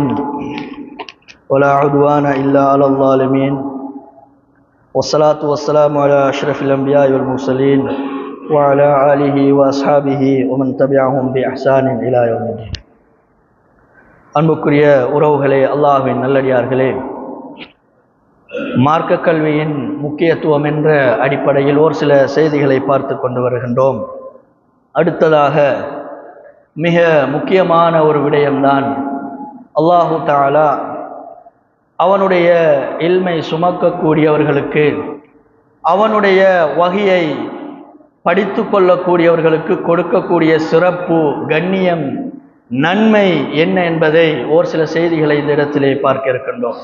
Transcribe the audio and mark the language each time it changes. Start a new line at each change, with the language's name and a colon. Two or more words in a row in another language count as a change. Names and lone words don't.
Arabic: ولا عدوان إلا على الظالمين والصلاة والسلام على أشرف الأنبياء والمرسلين وعلى آله وأصحابه ومن تبعهم بإحسان إلى يوم الدين.
Tamil: அன்புக்குரிய உறவுகளே, அல்லாஹ்வின் நல்லடியார்களே, மார்க்க கல்வியின் முக்கியத்துவம் என்ற அடிப்படையில் ஒரு சில செய்திகளை பார்த்து கொண்டு வருகின்றோம். அடுத்ததாக மிக முக்கியமான ஒரு விடயம்தான்
Arabic: الله تعالى
Tamil: அவனுடைய இல்மை சுமக்கக்கூடியவர்களுக்கு, அவனுடைய வஹியை படித்து கொள்ளக்கூடியவர்களுக்கு கொடுக்கக்கூடிய சிறப்பு, கண்ணியம், நன்மை என்ன என்பதை ஒரு சில செய்திகளை இந்த இடத்திலே பார்க்க இருக்கின்றோம்.